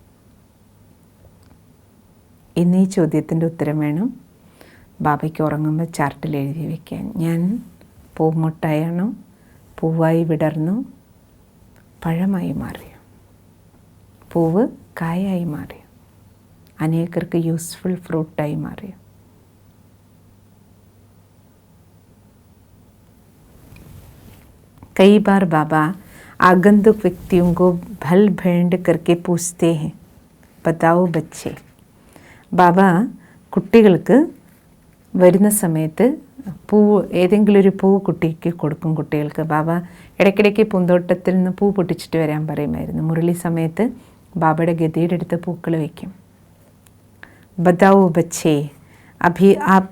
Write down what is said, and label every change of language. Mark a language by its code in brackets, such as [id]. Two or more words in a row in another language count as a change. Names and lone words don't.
[ml] ഇന്ന് ഈ ചോദ്യത്തിൻ്റെ ഉത്തരം വേണം ബാബയ്ക്ക് ഉറങ്ങുമ്പോൾ ചാർട്ടിൽ എഴുതി വയ്ക്കാൻ. ഞാൻ പൂമൊട്ടായാണോ, പൂവായി വിടർന്നു, പഴമായി മാറിയോ? പൂവ് കായായി മാറി, അനേകർക്ക് [en] useful fruit [ml] മാറി. [hi] कई बार बाबा आगंतुक व्यक्तियों को भल भेंट करके पूछते हैं, बताओ बच्चे. [ml] ബാബ കുട്ടികൾക്ക് വരുന്ന സമയത്ത് ഏതെങ്കിലും ഒരു പൂ കുട്ടിക്ക് കൊടുക്കും. കുട്ടികൾക്ക് ബാബ ഇടയ്ക്കിടയ്ക്ക് പൂന്തോട്ടത്തിൽ നിന്ന് പൂ പൊട്ടിച്ചിട്ട് വരാൻ പറയുമായിരുന്നു. മുരളി സമയത്ത് ബാബയുടെ ഗതിയുടെ അടുത്ത് പൂക്കൾ വയ്ക്കും. [hi] बताओ बच्चे अभी आपका.